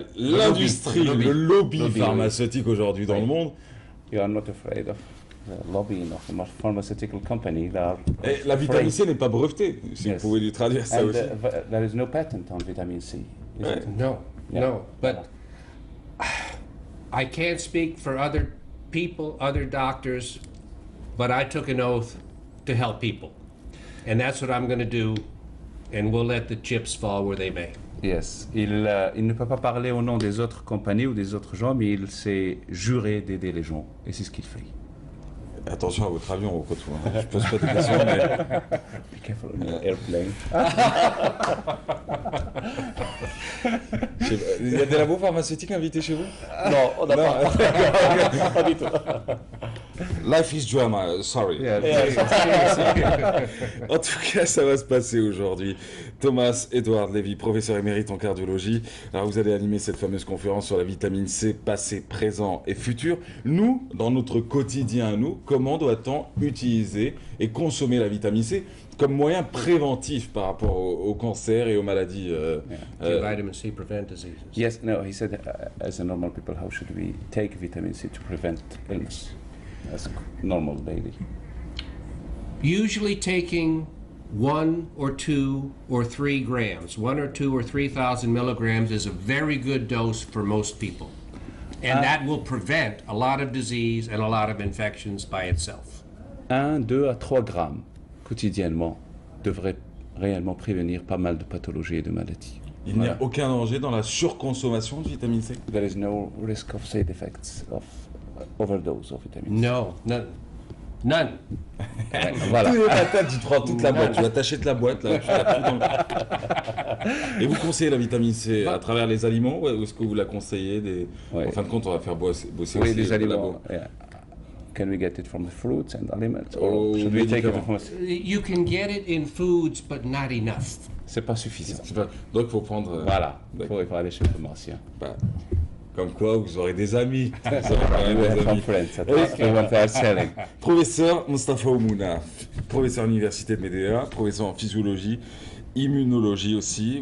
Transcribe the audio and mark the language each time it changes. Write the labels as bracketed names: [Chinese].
[French] L'industrie, le lobby pharmaceutique aujourd'hui dans le monde. [English] You are not afraid of the lobbying of the pharmaceutical company. [French] Et la vitamine C n'est pas brevetée, si vous pouvez lui traduire ça aussi. [English] There is no patent on vitamin C. No, no, but I can't speak for other people, other doctors, but I took an oath to help people. And that's what I'm going to do, and we'll let the chips fall where they may. Yes. [French] Il ne peut pas parler au nom des autres compagnies ou des autres gens, mais il s'est juré d'aider les gens, et c'est ce qu'il fait. Attention à votre avion, au retour. Je pose pas de questions, mais... [English] Be careful on your airplane. [French] Il y a des labos pharmaceutiques invités chez vous? Non, on n'a pas du tout. [English] Life is drama, sorry. [French] En tout cas, ça va se passer aujourd'hui. Thomas Edward Levy, professeur émérite en cardiologie. Alors, vous allez animer cette fameuse conférence sur la vitamine C, passé, présent et futur. Nous, dans notre quotidien, comment doit-on utiliser et consommer la vitamine C comme moyen préventif par rapport au cancer et aux maladies [English] Vitamin C prevent diseases. Yes, no, he said, as a normal people, how should we take vitamin C to prevent illness as normal daily? Usually taking 1 or 2 or 3 grams, 1 or 2 or 3,000 milligrams is a very good dose for most people. And that will prevent a lot of disease and a lot of infections by itself. [French] 1, 2 à 3 grammes quotidiennement devrait réellement prévenir pas mal de pathologies et de maladies. Il n'y a aucun danger dans la surconsommation de vitamine C? [English] There is no risk of side effects of overdose of vitamin C. No, none. None. [French] Voilà. Tous les matins, tu prends toute la boîte, tu vas t'achètes la boîte, là, tu la fous dans le... Et vous conseillez la vitamine C à travers les aliments ou est-ce que vous la conseillez En fin de compte, on va faire bosser oui, aussi les aliments. labo. [English] Yeah. Can we get it from the fruits and aliments? Or should we take it from You can get it in foods, but not enough. [French] C'est pas suffisant. Donc il faut prendre... Voilà, il faut aller chez le pharmacien. Bah, comme quoi, vous aurez des amis. Vous aurez des amis. Professeur Mostafa Oumouna, professeur à l'université de Médéa, professeur en physiologie, immunologie aussi.